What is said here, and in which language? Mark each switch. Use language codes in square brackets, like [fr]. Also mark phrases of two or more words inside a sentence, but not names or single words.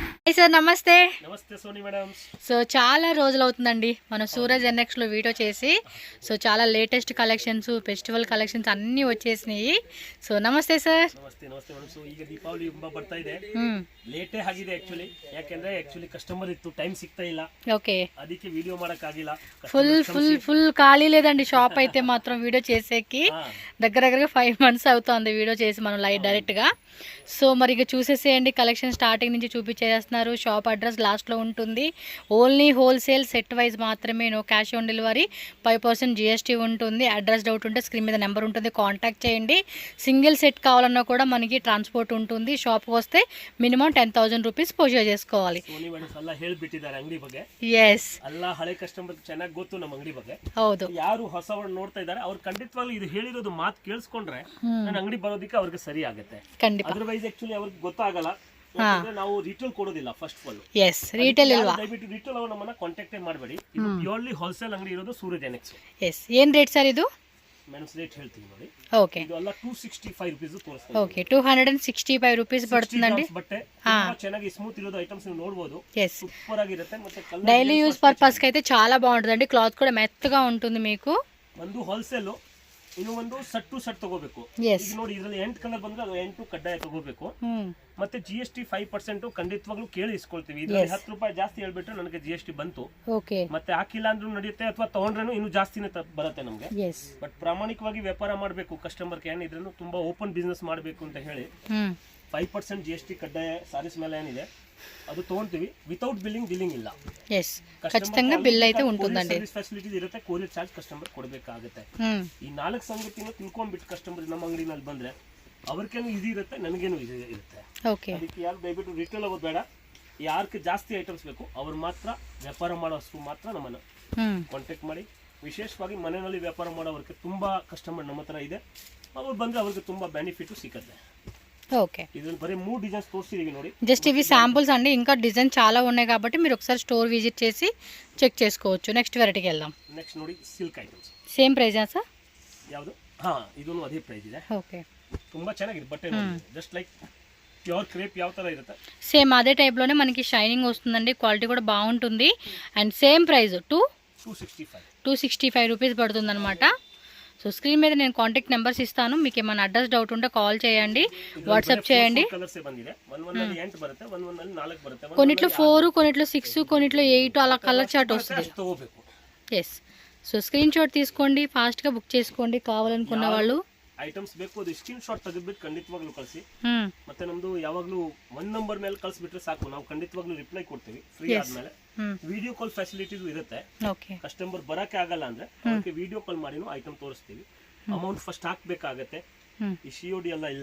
[te] సార్ నమస్తే. నమస్తే సోని మేడం. సో చాలా రోజులు అవుతుందండి మనం సూరజ్ ఎన్ఎక్స్ లో వీడియో చేసి. సో చాలా [en] latest collections, festival collections [te] అన్నీ వచ్చేసినాయి. [kn] సో ನಮಸ್ತೆ ಸರ್. ನಮಸ್ತೆ ನಮಸ್ತೆ ಮೇಡಮ್. ಸೊ ಈಗ ದೀಪಾವಳಿ ಹಬ್ಬ ಬರ್ತಾ ಇದೆ. ಲೇಟೇ ಆಗಿದೆ ಆಕ್ಚುಲಿ. ಯಾಕಂದ್ರೆ [en] actually customer [kn] ಇತ್ತು, ಟೈಮ್ ಸಿಗ್ತಾ ಇಲ್ಲ. [te] ఓకే, [kn] ಅದಕ್ಕೆ ವಿಡಿಯೋ ಮಾಡಕ್ ಆಗಿಲ್ಲ. [te] ఫుల్ ఖాళీ లేదండి షాప్ అయితే మాత్రం వీడియో చేసేకి. దగ్గరగా [en] 5 months [te] అవుతుంది వీడియో చేసి మనం లైవ్ డైరెక్ట్ గా. సో మరి ఇక చూసేసేయండి, కలెక్షన్ స్టార్టింగ్ నుంచి చూపించేస్తున్నారు. [en] shop address [te] లాస్ట్లో ఉంటుంది. [en] only wholesale set wise [te] మాత్రమే, [en] no cash on delivery, [te] 5% GST ఉంటుంది. [en] address doubt [te] ఉంటే స్క్రీన్ మీద నెంబర్ ఉంటుంది, కాంటాక్ట్ చేయండి. [en] single set [te] కావాలన్నా కూడా మనకి ట్రాన్స్పోర్ట్ ఉంటుంది. షాప్కి వస్తే [en] minimum 10,000 rupees [te] ಪೋಜೆ చేసుకోవాలి. [kn] ಹೇಳ್ಬಿಟ್ಟಿದ್ದಾರೆ ಅಂಗಡಿ ಬಗ್ಗೆ. ಎಸ್, ಎಲ್ಲ ಹಳೆ ಕಸ್ಟಮರ್ ಚೆನ್ನಾಗಿ ಗೊತ್ತು ನಮ್ಮ ಅಂಗಡಿ ಬಗ್ಗೆ. ಹೌದು, ಯಾರು ಹೊಸವರು ನೋಡ್ತಾ ಇದ್ದಾರೆ ಅವ್ರು ಖಂಡಿತವಾಗ್ಲೂ ಇದು ಹೇಳಿರೋದು ಮಾತು ಕೇಳಿಸ್ಕೊಂಡ್ರೆ ನನ್ನ ಅಂಗಡಿ ಬರೋದಕ್ಕೆ ಅವ್ರಿಗೆ ಸರಿ ಆಗುತ್ತೆ. [en] otherwise actually [kn] ಅವ್ರಿಗೆ ಗೊತ್ತಾಗಲ್ಲ. ನಾವು ರಿಟೇಲ್ ಕೊಡೋದಿಲ್ಲ [en] first of all. [kn] ಎಸ್, ರಿಟೇಲ್ ಇಲ್ವಾ? ದಯವಿಟ್ಟು ರಿಟೇಲ್ ಅವರು ನಮ್ಮನ್ನ ಕಾಂಟ್ಯಾಕ್ಟ್ ಮಾಡಬೇಡಿ. ಇದು [en] purely wholesale [kn] ಅಂಗಡಿ ಇರೋದು ಸೂರಜ್ ಎನ್ಎಕ್ಸ್. ಎಸ್, ಏನ್ ರೇಟ್ ಸರ್ ಇದು? [en] mens rate [kn] ಹೇಳ್ತೀನಿ ನೋಡಿ. ಓಕೆ, ಇದು ಎಲ್ಲ 265 ರೂಪೀಸ್ ತೋರಿಸ್ತೀನಿ. ಓಕೆ, 265 ರೂಪೀಸ್ ಪಡ್తుందండి. ಬಟ್ಟೆ ತುಂಬಾ ಚೆನ್ನಾಗಿ ಸ್ಮೂತ್ ಇರೋದು ಐಟಮ್ಸ್ ನೀವು ನೋಡಬಹುದು. ಸೂಪರ್ ಆಗಿರುತ್ತೆ. ಮತ್ತೆ [en] daily use purpose [te] ಗೆ అయితే చాలా బాగుంటుందండి. క్లాత్ కూడా మెత్తగా ఉంటుంది మీకు. [kn] ಒಂದು ಹೋಲ್ಸೇಲ್, ಇನ್ನು ಒಂದು ಸೆಟ್ ತಗೋಬೇಕು. ಈಗ ನೋಡಿ ಇದರಲ್ಲಿ 8 ಕಲರ್ ಬಂದ್ರೆ ಅದು 8 ಕಡ್ಡಾಯ ತಗೋಬೇಕು. ಮತ್ತೆ GST 5% ಖಂಡಿತವಾಗ್ಲೂ ಕೇಳಿ ಇಸ್ಕೊಳ್ತೀವಿ. ಇದರಲ್ಲಿ 10 ರೂಪಾಯಿ ಜಾಸ್ತಿ ಹೇಳ್ಬಿಟ್ರೆ ನನಗೆ GST ಬಂತು. ಮತ್ತೆ ಹಾಕಿಲ್ಲ ಅಂದ್ರೂ ನಡೆಯುತ್ತೆ, ಅಥವಾ ತಗೊಂಡ್ರೇನು ಇನ್ನು ಜಾಸ್ತಿನೇ ಬರುತ್ತೆ ನಮ್ಗೆ. ಬಟ್ ಪ್ರಾಮಾಣಿಕವಾಗಿ ವ್ಯಾಪಾರ ಮಾಡಬೇಕು. ಕಸ್ಟಮರ್ ಏನ್ ಇದ್ರೂ ತುಂಬಾ [en] open business [kn] ಮಾಡಬೇಕು ಅಂತ ಹೇಳಿ 5% GST ಕಡ್ಡಾಯ ಸಾರೀಸ್ ಮೇಲೆ ಏನಿದೆ ಅದು ತಗೊಂತೀವಿ. [en] without billing [kn] ಇಲ್ಲ. [te] ఖచ్చితంగా బిల్ అయితే ఉంటుందండి. [en] service facilities [kn] ಇರುತ್ತೆ. [en] courier charge customer [kn] ಕೊಡಬೇಕಾಗುತ್ತೆ. ಈ 4 ಸಂಗತಿನ ತಿಳ್ಕೊಂಡ್ಬಿಟ್ಟು ಕಸ್ಟಮರ್ ನಮ್ಮ ಅಂಗಡಿನಲ್ಲಿ ಬಂದ್ರೆ ಅವ್ರಿಗೇನು ಈಸಿ ಇರುತ್ತೆ, ನನಗೇನು ಈಸಿ ಇರುತ್ತೆ. ಅದಕ್ಕೆ ಯಾರು ದಯವಿಟ್ಟು ರಿಟೇಲ್ ಆಗೋದು ಬೇಡ. ಯಾರಿಗೆ ಜಾಸ್ತಿ ಐಟಮ್ಸ್ ಬೇಕು ಅವ್ರು ಮಾತ್ರ ವ್ಯಾಪಾರ ಮಾಡೋಷ್ಟು ಮಾತ್ರ ನಮ್ಮನ್ನ ಕಾಂಟ್ಯಾಕ್ಟ್ ಮಾಡಿ. ವಿಶೇಷವಾಗಿ ಮನೆಯಲ್ಲಿ ವ್ಯಾಪಾರ ಮಾಡೋವ್ರಿಗೆ ತುಂಬಾ ಕಸ್ಟಮರ್ ನಮ್ಮ ಹತ್ರ ಇದೆ. ಅವ್ರು ಬಂದ್ರೆ ಅವ್ರಿಗೆ ತುಂಬಾ ಬೆನಿಫಿಟ್ ಸಿಗುತ್ತೆ. [te] ఓకే, [kn] ಇದರಲ್ಲಿ ಬರೀ 3 ಡಿಸೈನ್ಸ್ ತೋರಿಸಿದೀವಿ ನೋಡಿ. [te] జస్ట్ ఇవి శాంపుల్స్ అండి, ఇంకా డిజైన్ చాలా ఉన్నాయి కాబట్టి మీరు ఒకసారి [en] store visit [te] చేసి చెక్ చేసుకోవచ్చు. నెక్స్ట్ వెరైటీకి వెళ్దాం. నెక్స్ట్ ನೋಡಿ సిల్క్ ఐటమ్స్. [en] same price [te] ఆ సర్? [kn] ಯಾವುದು? ಇದೂನು ಅದೇ ಪ್ರೈಸ್ ಇದೆ. ಓಕೆ, ತುಂಬಾ ಚೆನ್ನಾಗಿದೆ ಬಟ್ಟೆ ನೋಡಿ. [en] just like pure crepe [kn] ಯಾವ ತರ ಇರುತ್ತೆ [te] సేమ్ అదే టైప్ లోనే మనకి షైనింగ్ వస్తుందండి. క్వాలిటీ కూడా బాగుంటుంది. అండ్ [en] same price 265 rupees [te] పడుతుందన్నమాట. సో స్క్రీన్ మీద నేను [en] contact numbers [te] ఇస్తాను. మీకు ఏమైనా [en] address doubt [te] ఉంటే కాల్ చేయండి, వాట్సాప్ చేయండి. కొన్నిట్లో 4, కొన్నిట్లో 6, కొన్నిట్లో 8 అలా [en] colour chart [te] వస్తుంది. ఎస్, సో [en] screen shot [te] తీసుకోండి, ఫాస్ట్గా బుక్ చేసుకోండి కావాలనుకున్న వాళ్ళు. [kn] ಐಟಮ್ಸ್ ಬೇಕು ಅದು [en] screen shot [kn] ತೆಗೆದ್ಬಿಟ್ಟು ಖಂಡಿತವಾಗ್ಲೂ ಕಳಿಸಿ. ಮತ್ತೆ ನಮ್ದು ಯಾವಾಗ್ಲೂ 1 ನಂಬರ್ ಮೇಲೆ ಕಳಿಸ್ಬಿಟ್ರೆ ಸಾಕು, ನಾವು ಖಂಡಿತವಾಗ್ಲೂ ರಿಪ್ಲೈ ಕೊಡ್ತೀವಿ. ಫ್ರೀ ಆದ್ಮೇಲೆ [en] video call facilities [kn] ಇರುತ್ತೆ. ಕಸ್ಟಮರ್ ಬರಕ್ಕೆ ಆಗಲ್ಲ ಅಂದ್ರೆ ಅವ್ರಿಗೆ [en] video call [kn] ಮಾಡಿನೂ ಐಟಮ್ ತೋರಿಸ್ತೀವಿ. [en] amount first [kn] ಹಾಕ್ಬೇಕಾಗತ್ತೆ. ಈ COD ಎಲ್ಲ ಇಲ್ಲ.